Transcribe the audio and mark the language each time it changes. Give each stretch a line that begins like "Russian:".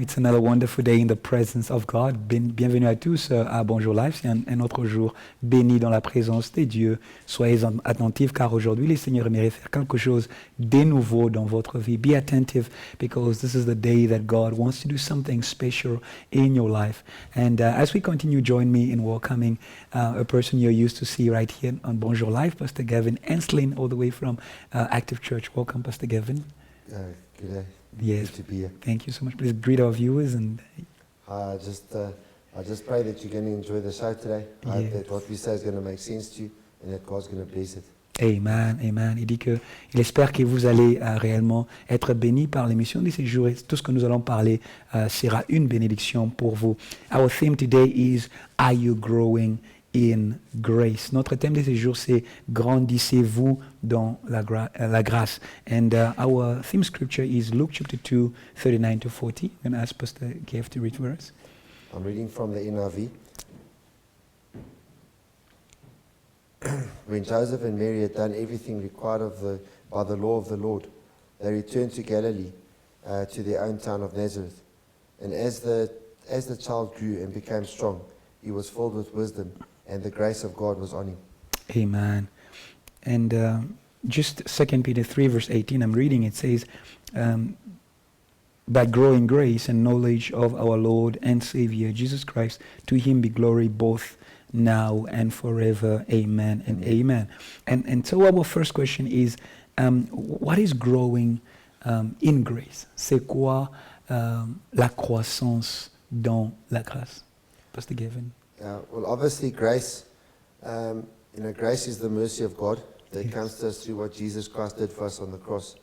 English: It's another wonderful day in the presence of God.
French: Bienvenue à tous à Bonjour Live. C'est un autre jour béni dans la présence des dieux. Soyez attentifs car aujourd'hui, le Seigneur aimerait faire quelque chose de nouveau dans votre vie.
English: Be attentive because this is the day that God wants to do something special in your life. And as we continue, join me in welcoming a person you're used to see right here on Bonjour Live, Pastor Gavin Enslin, all the way from Active Church. Welcome, Pastor Gavin. Good day. Yes. Good to be here. Thank you so much. Please greet our viewers and. I just pray that you're going to enjoy the show today. I hope Yes. that what we say is going to make sense to you and that God's going to bless it. Amen, amen.
French: Il dit que il espère que vous allez réellement être bénis par l'émission de ces jours et tout ce que nous allons parler sera une bénédiction pour vous.
English: Our theme today is Are you growing in grace?
French: Notre thème de ces jours c'est grandissez-vous dans la grâce.
English: And our theme scripture is Luke chapter 2, 39 to 40. I'm going to ask Pastor Gav to read for us. I'm reading from the NIV. When Joseph and Mary had done everything required by the law of the Lord, they returned to Galilee, to their own town of Nazareth. And as the child grew and became strong, he was filled with wisdom, and the grace of God was on him. Amen. And just 2 Peter 3 verse 18, I'm reading, it says, but grow in grace and knowledge of our Lord and Savior, Jesus Christ. To him be glory both now and forever. Amen and amen. And so our first question is, what is growing in grace?
French: C'est quoi la croissance dans la grâce?
English: Pastor Gavin. Well, obviously, grace, grace is the mercy of God that comes to us through what Jesus Christ did for us on the cross.